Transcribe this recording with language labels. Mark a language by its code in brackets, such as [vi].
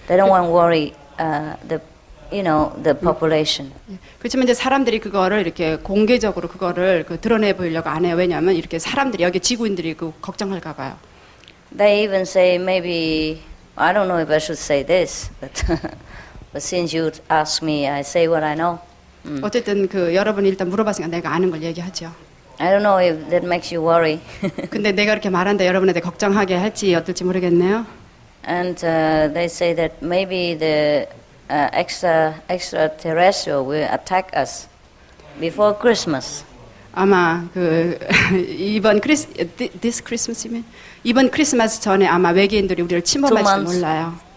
[en] They don't want to worry the population. [ko] 그렇지만 이제 사람들이 그거를 이렇게 공개적으로 그거를 드러내 보이려고 안 해요. 왜냐하면 이렇게 사람들이 여기 지구인들이 그 걱정할까 봐요. [en] They even say maybe I don't know if I should say this, but since you asked me, I say what I know. [ko] 어쨌든 여러분이 일단 물어봤으니까 내가 아는 걸 얘기하죠. [en] I don't know if that makes you worry. [ko] 근데 내가 이렇게 말한다 여러분한테 걱정하게 할지 어떨지 모르겠네요. [en] And they say that maybe the extraterrestrial will attack us before Christmas. [ko] 아마 이번 [en] this Christmas [ko] 이면 이번 크리스마스 전에 아마 외계인들이 우리를 침범할지 몰라요.